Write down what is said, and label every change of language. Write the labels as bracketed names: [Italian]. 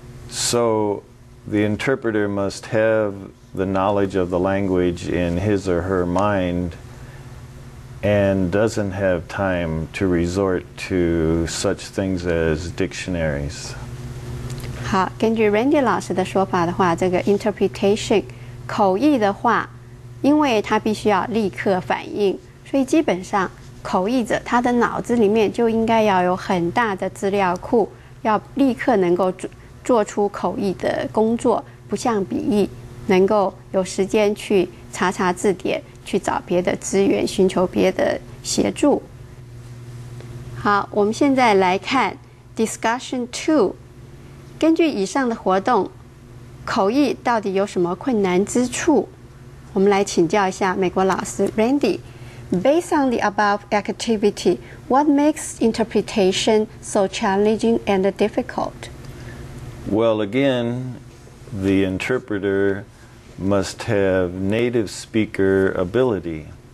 [English] So the interpreter must have the knowledge of the language in his or her mind and doesn't have time to resort to such things as dictionaries. [Chinese] 好，根据 Randy 老师的说法的话，这个 interpretation 口译的话，因为他必须要立刻反应，所以基本上口译者他的脑子里面就应该要有很大的资料库，要立刻能够做出口译的工作，不像笔译能够有时间去查查字典，去找别的资源，寻求别的协助。好，我们现在来看 Discussion 2。根据以上的活动，口译到底有什么困难之处？我们来请教一下美国老师 [English] Randy。Based on the above activity, what makes interpretation so challenging and difficult? Well, again, the interpreter must have native speaker ability.